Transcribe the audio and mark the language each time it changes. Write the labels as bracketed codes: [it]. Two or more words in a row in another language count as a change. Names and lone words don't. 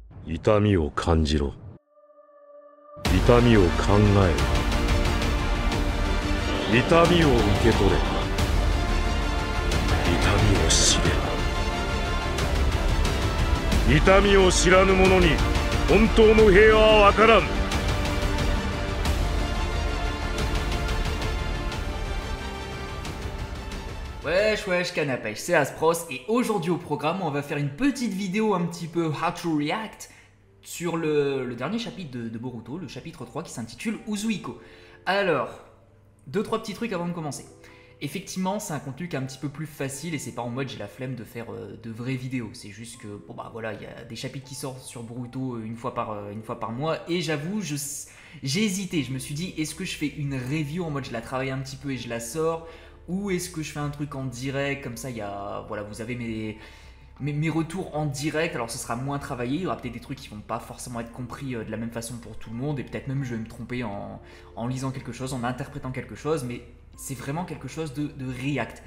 [ja] 痛みを感じろ。痛みを考えろ。痛みを受け取れ。痛みを知れ。痛みを知らぬ者に本当の平和はわからん。 [fr] Wesh wesh Canapèche, c'est Aspros et aujourd'hui au programme on va faire une petite vidéo un petit peu [en] how to react [fr] sur le dernier chapitre de Boruto, le chapitre 3 qui s'intitule Uzuiko. Alors, 2-3 petits trucs avant de commencer. Effectivement c'est un contenu qui est un petit peu plus facile et c'est pas en mode j'ai la flemme de faire de vraies vidéos. C'est juste que bon bah voilà, il y a des chapitres qui sortent sur Boruto une fois par mois et j'avoue j'ai hésité, je me suis dit est-ce que je fais une review en mode je la travaille un petit peu et je la sors, ou est-ce que je fais un truc en direct, comme ça il y a, voilà, vous avez mes retours en direct, alors ce sera moins travaillé, il y aura peut-être des trucs qui vont pas forcément être compris de la même façon pour tout le monde, et peut-être même je vais me tromper en lisant quelque chose, en interprétant quelque chose, mais c'est vraiment quelque chose de react.